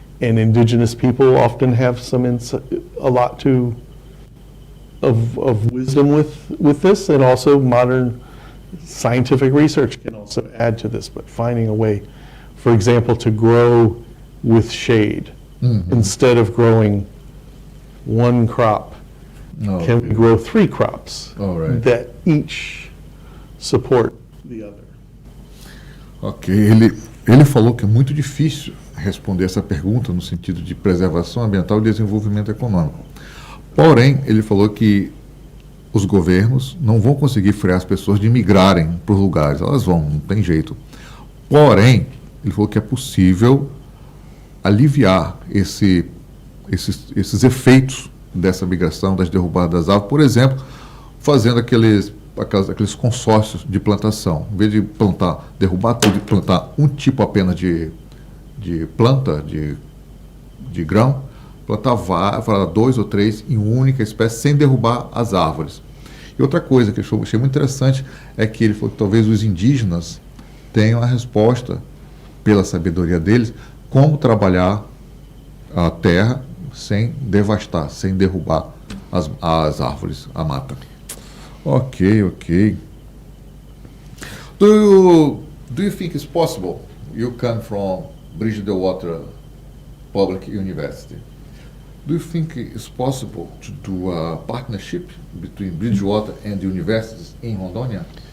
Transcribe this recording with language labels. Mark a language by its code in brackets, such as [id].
[en] And indigenous people often have a lot of wisdom with this, and also modern scientific research can also add to this, but finding a way, for example, to grow with shade instead of growing one crop. Can we grow 3 crops that each support the other? [pt] Ok, ele falou que é muito difícil responder essa pergunta no sentido de preservação ambiental e desenvolvimento econômico. Porém, ele falou que os governos não vão conseguir frear as pessoas de migrarem para os lugares. Elas vão, não tem jeito. Porém, ele falou que é possível aliviar esses efeitos dessa migração, das derrubadas das árvores, por exemplo, fazendo aqueles consórcios de plantação. Em vez de derrubar tudo e plantar um tipo apenas de planta, de grão, plantar 2 ou 3 em uma única espécie, sem derrubar as árvores. E outra coisa que eu achei muito interessante é que ele falou que talvez os indígenas tenham a resposta, pela sabedoria deles, como trabalhar a terra sem devastar, sem derrubar as árvores, a mata. Ok. [en] Do you think it's possible? You come from Bridgewater Public University. Do you think it's possible to do a partnership between Bridgewater and the universities in Rondônia?